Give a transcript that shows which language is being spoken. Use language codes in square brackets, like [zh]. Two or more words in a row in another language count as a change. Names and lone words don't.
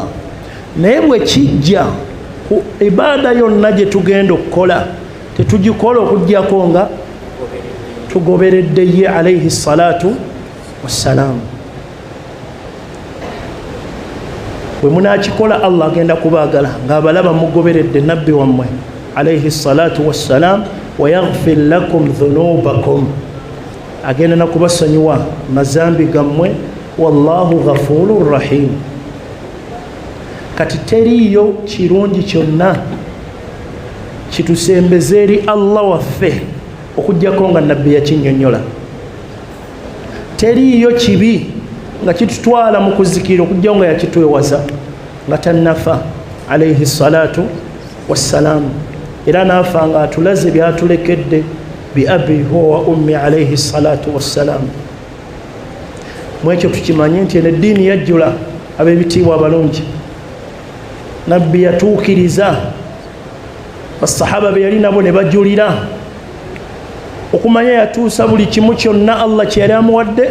[lg] Naye bwe kijja ku ibaada yonna gye tugenda okukola, tetugikola okuggyako nga tugoberedde ye [ar] عليه الصلاة والسلام. [lg] Bwe munakikola Allah agenda kubaagala ng'abalaba mugoberedde nabbi wammwe [ar] عليه الصلاة والسلام, ويغفر لكم ذنوبكم, [lg] agenda nakubasonyiwa mazambi gammwe, [ar] والله غفور رحيم. [lg] Kati teriyo kirungi kyonna kitusembeza eri Allah waffe okuggyako nga nabbi yakinnyonnyola. Teriyo kibi nga kitutwala mu kuzikira okuggyako nga yakitwewaza nga tannafa [ar] عليه الصلاة والسلام. [lg] Era naafa nga atulaze byatulekedde bi [ar] أبي هو أمي عليه الصلاة والسلام. [lg] Mwekyo tukimanye nti eno eddiini yajjula ab'ebitiibwa abalungi. Nabbi yatuukiriza, basahaba be yali nabo ne bajulira okumanya yatuusa buli kimu kyonna Allah kye yali amuwadde.